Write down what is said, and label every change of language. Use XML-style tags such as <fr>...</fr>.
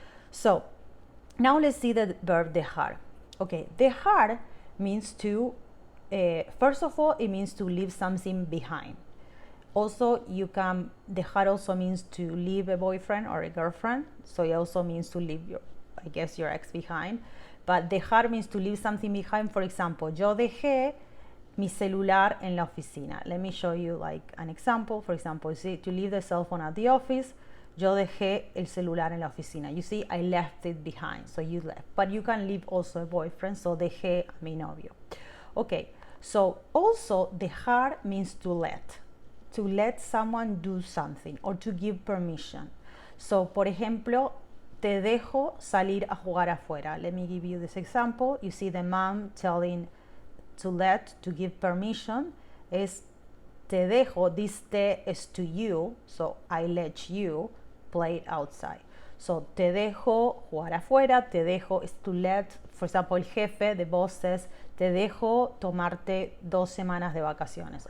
<en>So, now let's see the verb dejar. Okay, dejar means to, first of all, it means to leave something behind. Also, dejar also means to leave a boyfriend or a girlfriend. So it also means to leave your ex behind. But dejar means to leave something behind. For example,</en> <es>yo dejé mi celular en la oficina.</es> <en>Let me show you like an example. For example, you see, to leave the cell phone at the office.</en> <es>Yo dejé el celular en la oficina.</es> <en>You see, I left it behind. So you left. But you can leave also a boyfriend.</en> <es>So dejé a mi novio.</es> <en>Okay. So also dejar means to let. To let someone do something or to give permission.</en> <es>So, por ejemplo, te dejo salir a jugar afuera.</es> <en>Let me give you this example. You see the mom telling to give permission is</en> <es>te dejo,</es> <en>this te is to you, so I let you play outside.</en> <es>So, te dejo jugar afuera, te dejo,</es> <en>is to let, for example,</en> <es>el jefe,</es> <en>the boss says,</en> <es>te dejo tomarte 2 semanas de vacaciones.</es>